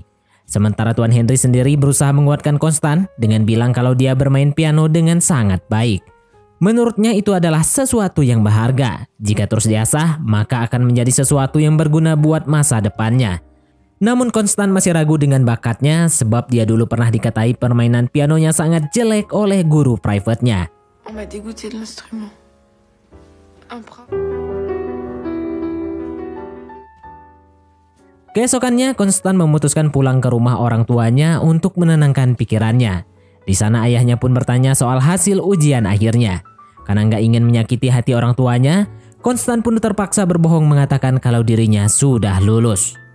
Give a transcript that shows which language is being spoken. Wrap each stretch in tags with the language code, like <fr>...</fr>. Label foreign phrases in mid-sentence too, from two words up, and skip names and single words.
<id>Sementara Tuan Henry sendiri berusaha menguatkan Constant dengan bilang kalau dia bermain piano dengan sangat baik. Menurutnya itu adalah sesuatu yang berharga. Jika terus diasah, maka akan menjadi sesuatu yang berguna buat masa depannya. Namun Constant masih ragu dengan bakatnya sebab dia dulu pernah dikatai permainan pianonya sangat jelek oleh guru private-nya.</id> <fr>On m'a dégoûté de l'instrument.</fr> <id>Keesokannya, Constant memutuskan pulang ke rumah orang tuanya untuk menenangkan pikirannya. Di sana ayahnya pun bertanya soal hasil ujian akhirnya. Karena nggak ingin menyakiti hati orang tuanya, Constant pun terpaksa berbohong mengatakan kalau dirinya sudah lulus.</id>